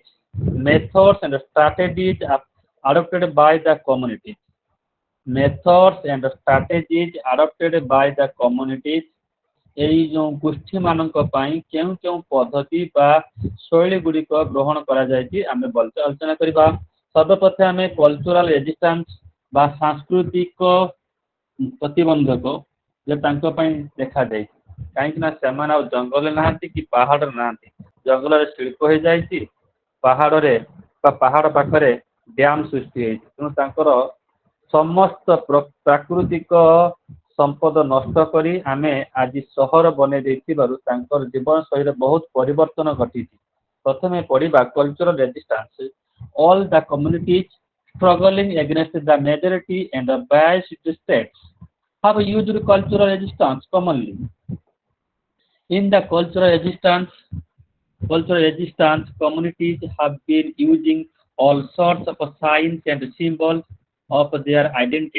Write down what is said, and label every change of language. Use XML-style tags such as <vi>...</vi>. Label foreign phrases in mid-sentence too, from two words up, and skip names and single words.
<en>Methods and strategies adopted by the community. Methods and strategies adopted by the communities.</en> <or>ଏଇ ଯେଉଁ ଗୋଷ୍ଠୀ ମାନଙ୍କ ପାଇଁ କେଉଁ କେଉଁ ପଦ୍ଧତି ବା ଶୈଳୀ ଗୁଡ଼ିକ ଗ୍ରହଣ କରାଯାଇଛି ଆମେ ଆଲୋଚନା କରିବା। ସର୍ବପ୍ରଥମେ ଆମେ</or> <en>cultural resistance</en> <or>ବା ସାଂସ୍କୃତିକ ପ୍ରତିବନ୍ଧକ ଯେ ତାଙ୍କ ପାଇଁ ଦେଖାଯାଇଛି। କାହିଁକି ନା ସେମାନେ ଆଉ ଜଙ୍ଗଲରେ ନାହାନ୍ତି କି ପାହାଡ଼ରେ ନାହାନ୍ତି, ଜଙ୍ଗଲରେ ଶିଳ୍ପ ହେଇଯାଇଛି, ପାହାଡ଼ରେ ବା ପାହାଡ଼ ପାଖରେ ଡ୍ୟାମ ସୃଷ୍ଟି ହେଇଛି। ତେଣୁ ତାଙ୍କର ସମସ୍ତ ପ୍ରାକୃତିକ ସମ୍ପଦ ନଷ୍ଟ କରି ଆମେ ଆଜି ସହର ବନେଇ ଦେଇଥିବାରୁ ତାଙ୍କର ଜୀବନଶୈଳୀରେ ବହୁତ ପରିବର୍ତ୍ତନ ଘଟିଛି। ପ୍ରଥମେ ପଢ଼ିବା</or> <en>cultural resistance. All the communities struggling against the majority and the biased states have used cultural resistance commonly. In the cultural resistance, communities have been using all sorts of signs and symbols of their identity.</en>